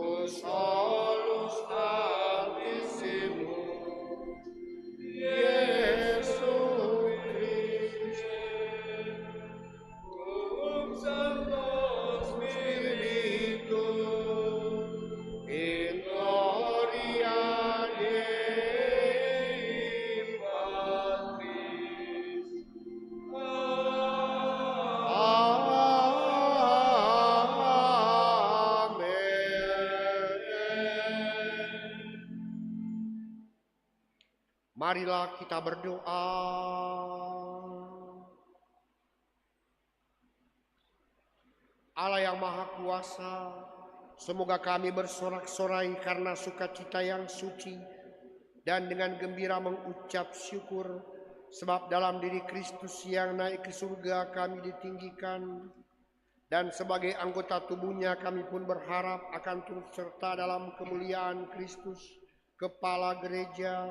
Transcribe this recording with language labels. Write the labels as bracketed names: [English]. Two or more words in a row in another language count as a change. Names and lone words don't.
[Latin] solus Altissimus, Iesu Christe, cum Sancto Spiritus, in gloria Dei Patris. [Indonesian] Marilah kita berdoa. Allah yang Maha Kuasa, semoga kami bersorak-sorai karena sukacita yang suci dan dengan gembira mengucap syukur, sebab dalam diri Kristus yang naik ke surga kami ditinggikan, dan sebagai anggota tubuhnya kami pun berharap akan turut serta dalam kemuliaan Kristus, Kepala Gereja.